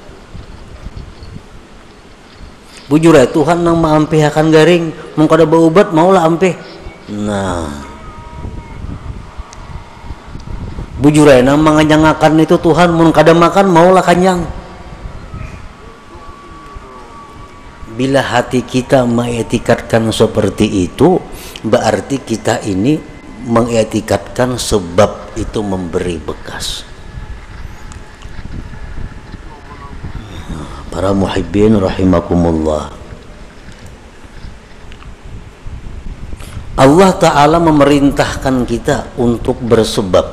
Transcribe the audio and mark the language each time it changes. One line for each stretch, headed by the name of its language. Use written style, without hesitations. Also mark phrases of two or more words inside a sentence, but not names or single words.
Banjar: Bujur ya Tuhan nang maampih akan garing, mau kada berobat maulah ampih. Nah, bujur ya nang manganyangakan itu Tuhan, mau kada makan maulah kanyang.
Indonesian: Bila hati kita mengiktikadkan seperti itu, berarti kita ini mengiktikadkan sebab itu memberi bekas. Para muhibbin rahimakumullah, Allah Ta'ala memerintahkan kita untuk bersebab.